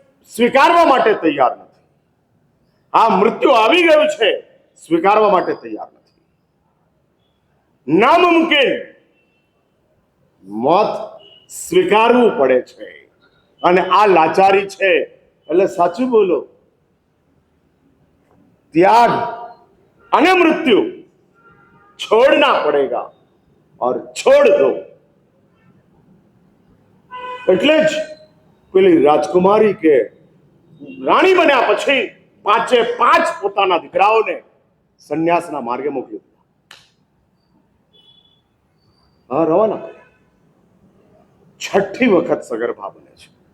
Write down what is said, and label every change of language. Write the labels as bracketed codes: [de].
[gu] સ્વીકારવા માટે તૈયાર નથી. આ મૃત્યુ આવી ગયું છે, સ્વીકારવા માટે તૈયાર નથી. નામુમકિન મોત સ્વીકારવું પડે છે, અને આ લાચારી છે. એટલે સાચું બોલો, त्याग અને મૃત્યુ [hi] छोड़ना पड़ेगा और छोड़ दो. [gu] એટલે જ પેલી રાજકુમારી કે રાણી બન્યા પછી 5 પોતાના દીકરાઓને સંન્યાસના માર્ગે મોકલી દીધા. હા, રવાના કર્યા. 6ઠી વખત સગર્ભા બને છે.